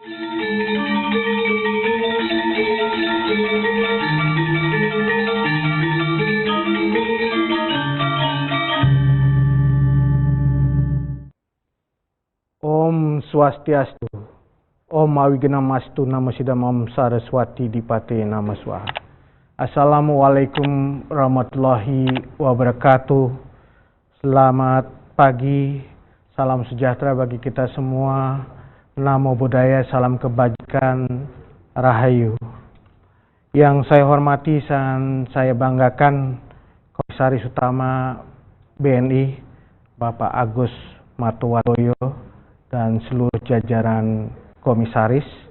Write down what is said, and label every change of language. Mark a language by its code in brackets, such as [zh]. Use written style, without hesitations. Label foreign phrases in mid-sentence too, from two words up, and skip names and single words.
[sa] ॐ स्वस्त्यस्तु ॐ अविघ्नमस्तु नमो सिद्धम् ॐ सरस्वती दीपते नमः स्वाहा. [ar] السلام عليكم ورحمة الله وبركاته. [id] Selamat pagi, salam sejahtera bagi kita semua. [pi] नमो बुद्धाय, [id] salam kebajikan, Rahayu. Yang saya hormati dan saya banggakan Komisaris Utama BNI, Bapak Agus Martowardoyo, dan seluruh jajaran komisaris,